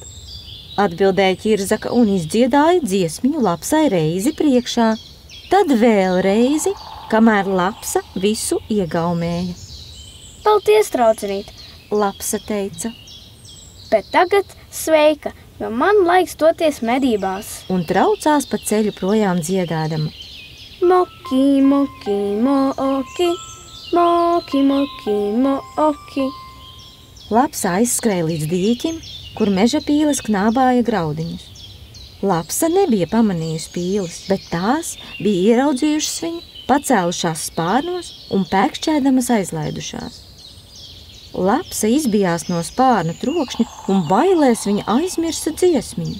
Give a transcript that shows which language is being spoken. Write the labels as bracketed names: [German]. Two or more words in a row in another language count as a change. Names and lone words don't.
[Latvian] Atbildēja ķirzaka un izdziedāja dziesmiņu Lapsai reizi priekšā. Tad vēl reizi, kamēr Lapsa visu iegaumēja. Paldies, draudzenīt! Lapsa teica. Bet tagad sveika, jo man laiks doties medībās. Un traucās pa ceļu projām dziedādama. Moki, moki, moki, moki, moki, moki. Lapsa aizskrēja līdz dīķim, kur meža pīles knābāja graudiņus. Lapsa nebija pamanījusi pīles, bet tās bija ieraudzījušas viņu, pacēlušās spārnos un pēkšķēdamas aizlaidušās. Lapsa izbijās no spārnu trokšņa un bailēs viņa aizmirsa dziesmiņu.